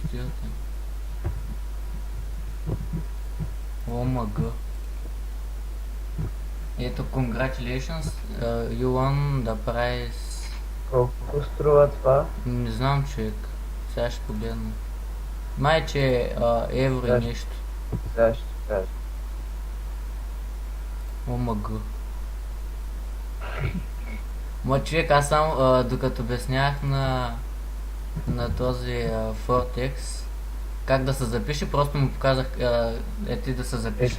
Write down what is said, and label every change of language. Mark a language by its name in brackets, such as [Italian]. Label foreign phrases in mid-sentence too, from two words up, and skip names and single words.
[Bulgarian] стоят. ОМГ. Ето, [English] congratulations, you won the prize. [Bulgarian] Колко струва това? Не знам, човек. Сега ще погледна. Май, че евро и нещо. Сега ще кажа. ОМГ. Ма, човек, аз само докато обяснявах на този Fortex как да се запише, просто му показах ти да се запише.